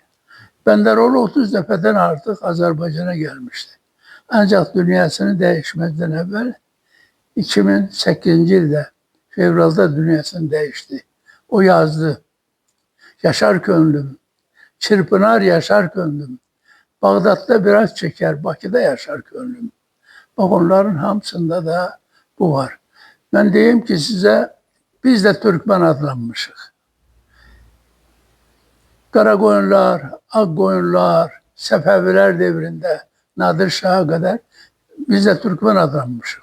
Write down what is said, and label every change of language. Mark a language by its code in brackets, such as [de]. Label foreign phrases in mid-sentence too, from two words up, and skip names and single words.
[az] Bəndəroğlu 30 dəfədən artıq Azərbaycana gəlmişdi. Ancaq dünyasını dəyişməzdən əvvəl 2008-ci ildə fevralda dünyasını dəyişdi. O yazdı. [tr] Yaşar könlüm, çırpınar yaşar könlüm. Bağdat'ta biraz çeker, Bakıda yaşar könlüm. [az] Bak onların hamısında da bu var. [tr] Ben diyeyim ki size, biz de Türkmen adlanmışıq. Karakoyunlar, Akkoyunlar, Səfəvilər devrində Nadir Şah'a kadar biz de Türkmen adlanmışıq.